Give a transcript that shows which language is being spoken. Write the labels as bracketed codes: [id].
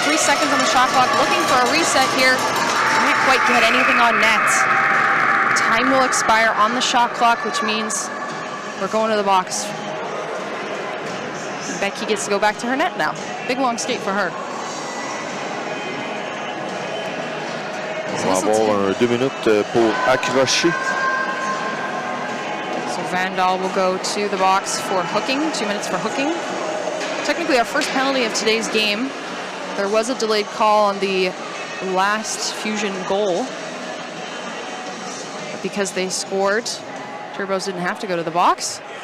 [en] 3 seconds on the shot clock, looking for a reset here. Can't quite get anything on net. Time will expire on the shot clock, which means we're going to the box. And Betke gets to go back to her net now. Big long skate for her. [fr] On va avoir 2 minutes pour accrocher. [en] So Vandal will go to the box for hooking, 2 minutes for hooking. Technically our first penalty of today's game. There was a delayed call on the last Fusion goal. But because they scored, Turbos didn't have to go to the box.